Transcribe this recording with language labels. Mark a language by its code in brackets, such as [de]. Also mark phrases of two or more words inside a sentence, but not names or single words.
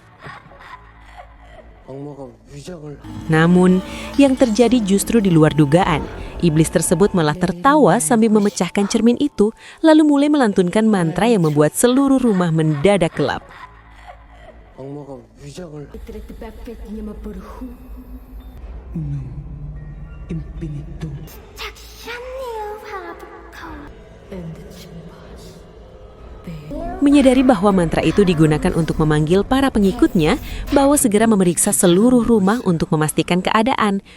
[ko] 악마가 위장을. [id] Namun, yang terjadi justru di luar dugaan. Iblis tersebut malah tertawa sambil memecahkan cermin itu, lalu mulai melantunkan mantra yang membuat seluruh rumah mendadak gelap. [ko] 악마가 위장을. [id] Menyadari bahwa mantra itu digunakan untuk memanggil para pengikutnya, Bawo segera memeriksa seluruh rumah untuk memastikan keadaan.